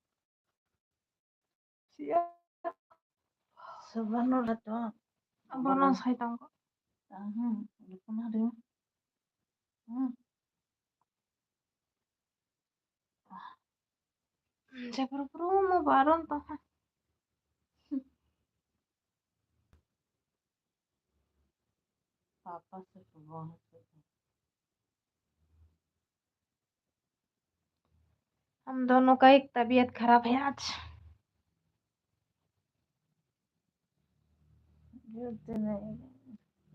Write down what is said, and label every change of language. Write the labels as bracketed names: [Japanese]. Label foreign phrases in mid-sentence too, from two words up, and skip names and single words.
[Indonesian] siap sebenarnya tuh abang saya tahu udah pernah deh. saya perlu mau bareng toh [Hindi] पापा से बहुत हम दोनों का एक तबीयत खराब है आज गिरते नहीं।